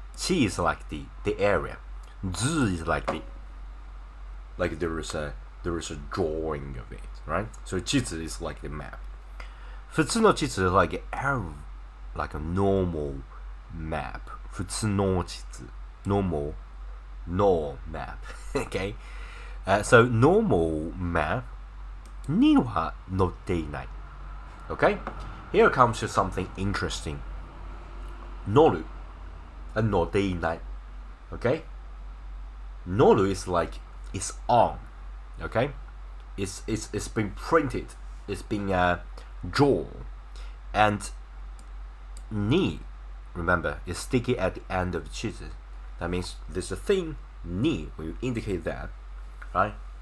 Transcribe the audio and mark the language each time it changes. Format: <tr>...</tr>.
<en>地 is like the area. 図 is like there is a drawing of it, right? So 地図 is like the map. 普通の地図 is like a normal map.</en> <ja>普通の地図</ja> <en>normal map, okay? So normal map</en> <ja>には載っていない.</ja> <en>Okay? Here comes to something interesting.</en> <ja>乗る and 乗っていない.</ja> <en>Okay? 乗る is like it's on. Okay? It's been printed. It's been drawn. And に remember, is sticky at the end of the 地図. That means there's a thing に will indicate that, right?</en>